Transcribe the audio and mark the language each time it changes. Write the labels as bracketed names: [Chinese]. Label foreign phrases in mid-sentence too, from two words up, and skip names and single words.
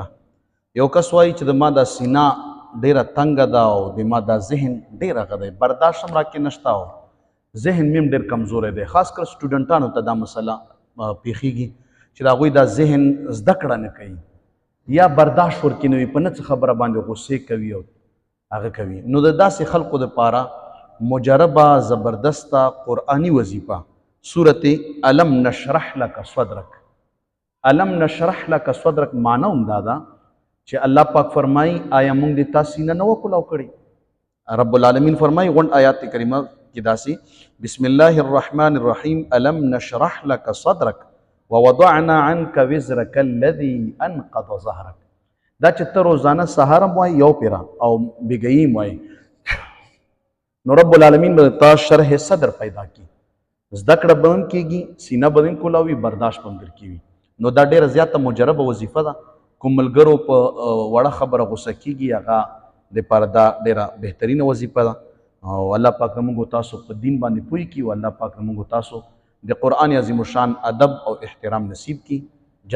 [Pashto] یو کس وایي چې د ما دا سینا ډیره تنګه ده او د ما دا ذهن ډیره غدی، برداشت هم راکې نشته او ذهن مې هم ډیر کمزوری دی. خاص کر سټوډنټانو ته دا مسله پیښیږي چې د هغوی دا ذهن زده کړه نه کوي یا برداشت ورکې نه وي، په نه څه خبره باندې غصې کوي او هغه کوي. نو د داسې خلکو دپاره مجربه زبردسته قرآنی وظیفه صورت [Arabic] الم نشرح لک صدرک. الم نشرح لک صدرک [Pashto] معنی هم دا ده چې الله پاک فرمایي آیا موږ د تا سینه نه وکولاو کړې؟ رب العالمین فرمایي غونډ آیات کریمه کې داسې [Arabic] بسم الله الرحمن الرحیم الم نشرح لک صدرک ووضعنا عنك وزرک الذي انقض ظهرک. [Pashto] دا چې ته روزانه سهار هم وایي یو پیره او بګیي هم وایي، نو رب العالمین به تا شرح صدر پیدا کی، زده کړه به هم کېږي، سینه به هم کولاوي، برداشت به هم درکېږي. نو دا ډېره زیاته مجربه وظیفه ده. کوم ملګرو په وړه خبره غوسه کېږي هغه دپاره دا ډېره بهترینه وظیفه ده او الله پاک موږ تاسو په دین باندې پوه کړي او الله پاک موږ تاسو د قرآن عظیم الشان ادب او احترام نصیب کړي.